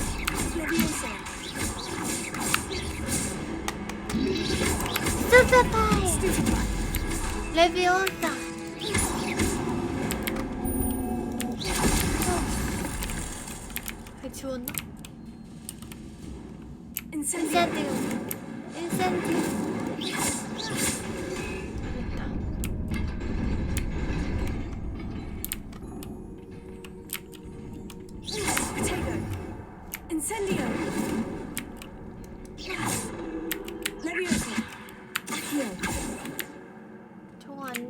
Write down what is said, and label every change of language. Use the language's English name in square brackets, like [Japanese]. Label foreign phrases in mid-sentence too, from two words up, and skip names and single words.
[Korean] 레비오사. 지웠나? 인센디오. 됐다. [Latin] Incendio. Leviosa. Accio. [Korean] 저거 안 돼?